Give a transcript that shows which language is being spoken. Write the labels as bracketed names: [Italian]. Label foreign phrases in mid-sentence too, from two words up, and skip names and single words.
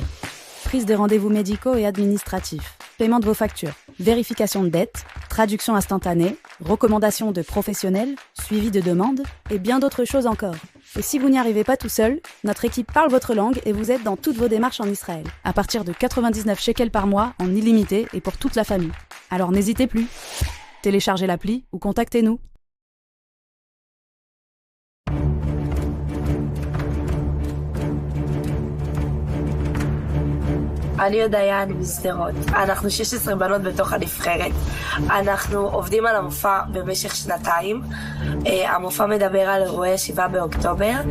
[French] Prise de rendez-vous médicaux et administratifs, paiement de vos factures, vérification de dettes, traduction instantanée, recommandations de professionnels, suivi de demandes et bien d'autres choses encore. Et si vous n'y arrivez pas tout seul, notre équipe parle votre langue et vous aide dans toutes vos démarches en Israël, à partir de 99 shekels par mois en illimité et pour toute la famille. Alors n'hésitez plus. Téléchargez l'appli ou contactez-nous. [Hebrew] אני ודיין משדרות. אנחנו 16 בנות בתוך הנבחרת. אנחנו עובדים על המופע במשך 2 המופע מדבר על אירועי 7 באוקטובר.